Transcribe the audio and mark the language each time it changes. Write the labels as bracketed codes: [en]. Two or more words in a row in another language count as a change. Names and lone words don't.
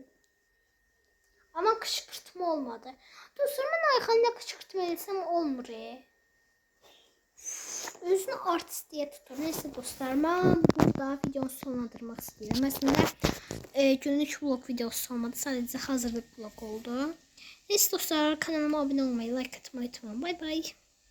[az] Amma qışqırtma olmadı. Dostlar, mən Ayxanla qışqırtma eləsəm olmur. Özünü artist deyə tutur. Neyse dostlar, mən burada videonu sonlandırmaq istəyirəm. Əslində günlük vlog videosu olmadı. Sadəcə hazırlıq vlog oldu. Neyse dostlar, kanalıma abone olmayı, like atmayı unutmayın. [en] Bye bye.